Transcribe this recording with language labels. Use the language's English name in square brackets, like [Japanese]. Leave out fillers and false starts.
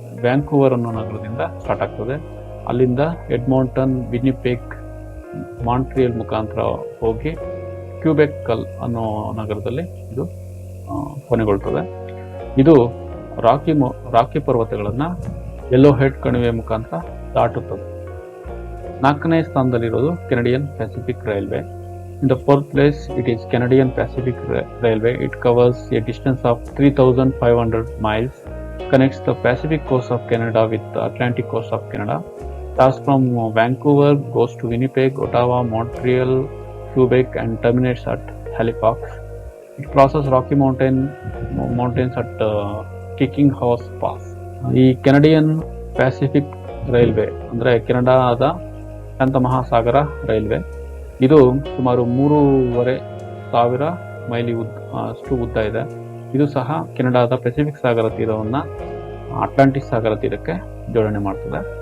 [Kannada] Vancouver ಅನ್ನೋ ನಗರದಿಂದ start ಆಗ್ತದೆ. ಅಲ್ಲಿಂದ ಎಡ್ಮಾಂಟನ್, ವಿನಿಪೆಗ್, ಮಾಂಟ್ರಿಯಲ್ ಮುಖಾಂತರ ಹೋಗಿ ಕ್ಯೂಬೆಕ್ ಅನ್ನೋ ನಗರದಲ್ಲಿ ಇದು ಕೊನೆಗೊಳ್ತದೆ. ಇದು ರಾಕಿ ಪರ್ವತಗಳನ್ನು ಯೆಲ್ಲೋ ಹೆಡ್ ಕಣಿವೆ ಮುಖಾಂತರ ದಾಟುತ್ತದೆ. 4ನೇ ಸ್ಥಾನದಲ್ಲಿರೋದು Canadian Pacific railway. [English] In the fourth place, it is Canadian Pacific Railway. It covers a distance of 3,500 miles, connects the Pacific coast of Canada with the Atlantic coast of Canada. Starts from Vancouver, goes to Winnipeg, Ottawa, Montreal, Quebec, and terminates at Halifax. It crosses Rocky Mountains at Kicking Horse Pass. [Kannada] ಈ Canadian Pacific railway ಅಂದರೆ ಕೆನಡಾದ ಶಾಂತ ಮಹಾಸಾಗರ railway. ಇದು ಸುಮಾರು 3,500 mile ಅಷ್ಟು ಉದ್ದ ಇದೆ. ಇದು ಸಹ ಕೆನಡಾದ ಪೆಸಿಫಿಕ್ ಸಾಗರ ತೀರವನ್ನು ಅಟ್ಲಾಂಟಿಕ್ ಸಾಗರ ತೀರಕ್ಕೆ ಜೋಡಣೆ ಮಾಡ್ತದೆ.